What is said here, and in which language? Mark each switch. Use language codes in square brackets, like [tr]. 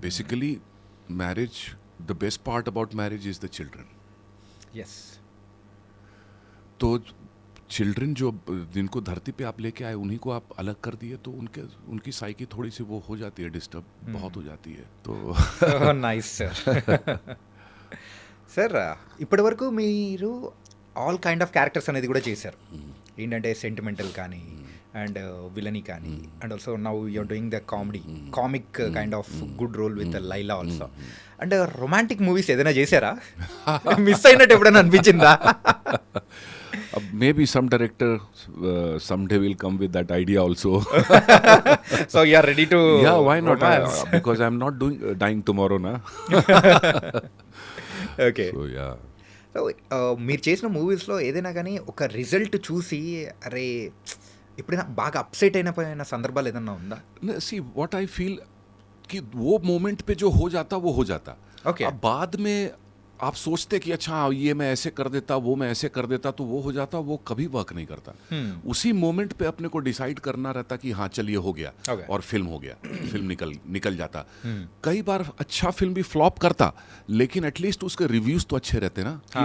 [en] Basically marriage, the best part about marriage is the children. Yes [hi] तो children जो जिनको धरती पे आप लेके आए, उन्हीं को आप अलग कर दिए, तो उनकी साइकी थोड़ी सी वो हो जाती है, डिस्टर्ब बहुत हो जाती है। तो [te] నైస్ సార్ ఇప్పటి వరకు మీరు ఆల్ కైండ్ ఆఫ్ క్యారెక్టర్స్ అనేది కూడా చేశారు. [en] ఏంటంటే సెంటిమెంటల్ కానీ and villainy కానీ and also now you are doing the comic kind of good role with Laila also. [te] And romantic movies ఏదైనా చేశారా? మిస్ అయినట్టు ఎప్పుడైనా అనిపించిందా? [en] maybe some director someday will come with that idea also. So you are ready to Yeah, why not? Because I'm not dying tomorrow, na. Okay So yeah. [te] So మీరు చేసిన మూవీస్లో ఏదైనా కానీ ఒక రిజల్ట్ చూసి అరే ఎప్పుడైనా బాగా అప్సెట్ అయిన సందర్భాలు ఏదైనా ఉందా? [en] See, what I feel [hi] कि वो मोमेंट पे जो हो जाता वो हो जाता। [en] Okay. [hi] अब बाद में आप सोचते कि अच्छा ये मैं ऐसे कर देता, वो मैं ऐसे कर देता, तो वो हो जाता, वो कभी वर्क नहीं करता। उसी मोमेंट पे अपने को डिसाइड करना रहता कि हाँ चल ये हो गया, [en] Okay. [hi] और फिल्म हो गया, फिल्म निकल जाता। कई बार अच्छा फिल्म भी फ्लॉप करता, लेकिन एटलीस्ट उसके रिव्यूज तो अच्छे रहते ना, कि ये